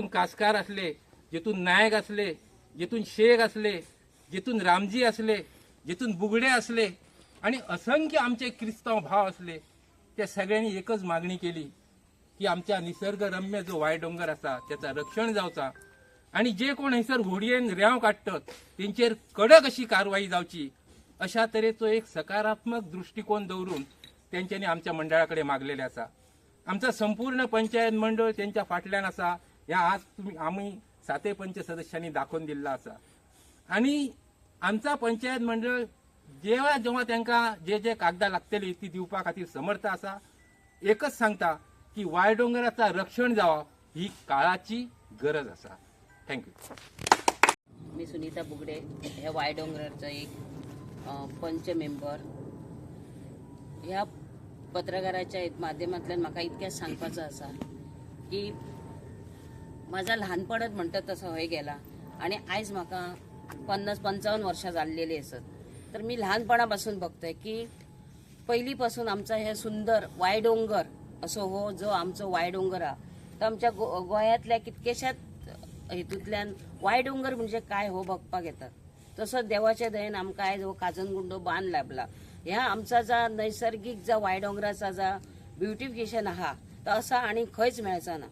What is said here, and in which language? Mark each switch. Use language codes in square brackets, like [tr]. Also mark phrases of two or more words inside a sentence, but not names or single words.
[kok] कासकार असले, जेतून नायक असले, जेतून शेख असले, जेतून रामजी असले, जेतून बुगडे असले आणि असंख्य आमचे क्रिस्तांव भाव असले त्या सगळ्यांनी एकच मागणी केली की आमच्या निसर्गरम्य जो वायडोंगर असा त्याचा रक्षण जावचा आणि जे कोण हयसर होडयेन रेंव काडटात तेंचेर कडक अशी कारवाई जावची अशा तरेचो एक सकारात्मक दृष्टिकोन दवरून तेंच्यांनी आमच्या मंडळाकडे मागलेले असा. आमचा संपूर्ण पंचायत मंडळ त्यांच्या फाटल्यान असा. ह्या आज आम्ही 7 पंच सदस्यांनी दाखवून दिल्ला असा आणि आमचा पंचायत मंडळ जेव्हा जेव्हा त्यांना जे जे कागदां लागतली ती दिवपा खातीर समर्थ असा. एकच सांगता की वायडोंगराचा रक्षण जावप ही काळाची गरज असा. थँक्यू. मी सुनीता बुगडे ह्या वायडोंगराचा एक पंच मेंबर. ह्या पत्रकाराच्या माध्यमांतल्यान म्हाका इतकें सांगपाचो आसा की माझा ल्हानपणच म्हणटा तसो हय गेला आणि आयज म्हाका 50-55 वर्सां जाल्लेली आसत. तर मी लहानपणा पासून बघतोय की पहिलीपासून आमचा हे सुंदर वायडोंगर असो हो जो आमचो वायडोंगर हा तो आमच्या गोंयांतल्या कितकेशाच हेतूंतल्यान वायडोंगर म्हणजे काय हो बघपाक येतात. तसोच देवाच्या दयेन आमकां आयज हो काजनगुंडो बांद लाभला. ह्या आमचा जा नैसर्गिक जा वायडोंगराचा जा ब्युटिफिकेशन आहा तो असा आणि खंयच मेळचा ना.